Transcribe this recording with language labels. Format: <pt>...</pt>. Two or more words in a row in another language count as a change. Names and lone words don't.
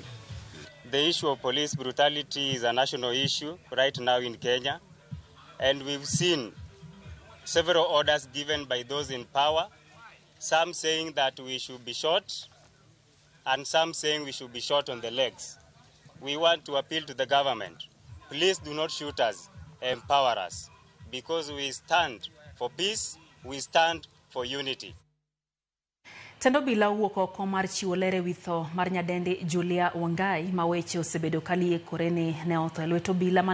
<en>The issue of police brutality is a national issue right now in Kenya, and we've seen several orders given by those in power, some saying that we should be shot, and some saying we should be shot on the legs. We want to appeal to the government. Please do not shoot us, empower us, because we stand for peace, we stand for unity.</en> <luo>Tendo bila wuok oko mar chiwo lere witho mar nyadendi Julia Wangai ma weche osebedo kalie koreni ne otho e lweto bila</luo>